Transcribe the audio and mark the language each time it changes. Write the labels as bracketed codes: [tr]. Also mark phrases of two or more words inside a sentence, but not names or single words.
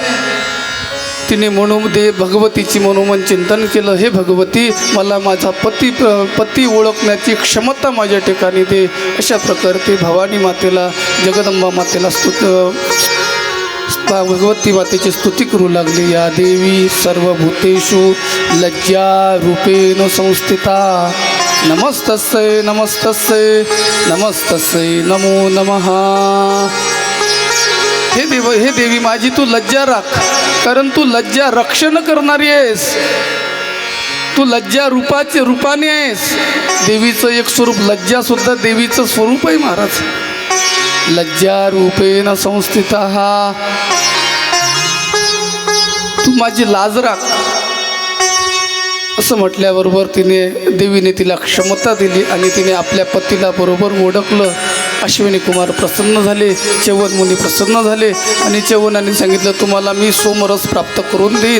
[mr] तिने भगवतीची मनोमन चिंतन केलं, हे भगवती, मला माझा पती ओळखण्याची क्षमता माझ्या ठिकाणी दे. अशा प्रकारे भवानी मातेला, जगदंबा मातेला भगवती मातेची स्तुती करू लागली. [sa] या देवी सर्वभूतेषु लज्जा रूपेण संस्थिता नमस्तस्यै नमस्तस्यै नमस्तस्यै नमो नमः. [mr] हे देवी माझी तू लज्जा राख, कारण तू लज्जा रक्षण करणारी आहेस. तू लज्जा रूपाने आहेस. देवीचं एक स्वरूप लज्जा सुद्धा देवीचं स्वरूप आहे महाराज. [sa] लज्जा रूपेण संस्थिता. [mr] तू माझी लाज राख असं म्हटल्याबरोबर देवीने तिला क्षमता दिली आणि तिने आपल्या पतीला बरोबर ओळखलं. अश्विनी कुमार प्रसन्न झाले, च्यवन मुनी प्रसन्न झाले आणि च्यवनाने सांगितलं तुम्हाला मी सोमरस प्राप्त करून देईल.